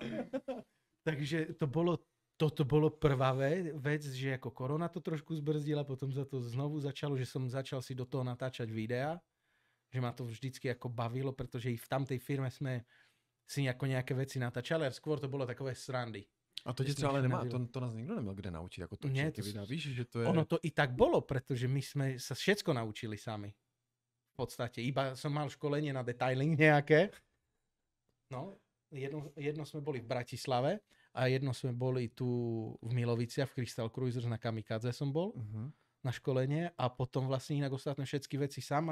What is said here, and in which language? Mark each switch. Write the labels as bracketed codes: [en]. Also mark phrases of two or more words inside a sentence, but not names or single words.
[sk] Takže toto bolo prvá vec, že ako korona to trošku zbrzdila, potom sa to znovu začalo, že som začal si do toho natáčať videa, že ma to vždycky ako bavilo, pretože i v tamtej firme sme si nejaké veci natáčali, ale skôr to bolo takové srandy. [cs] A to tě třeba ale nemá, to nás nikdo neměl kde naučit, jako točit ty videa. Víš, že to je... [sk] Ono to i tak bolo, pretože my sme sa všetko naučili sami. V podstate. Iba som mal školenie na detailing nejaké. No, jedno sme boli v Bratislave a jedno sme boli tu v Miloviciach, v Crystal Cruisers na Kamikadze som bol na školenie a potom vlastne inak ostatné všetky veci sám.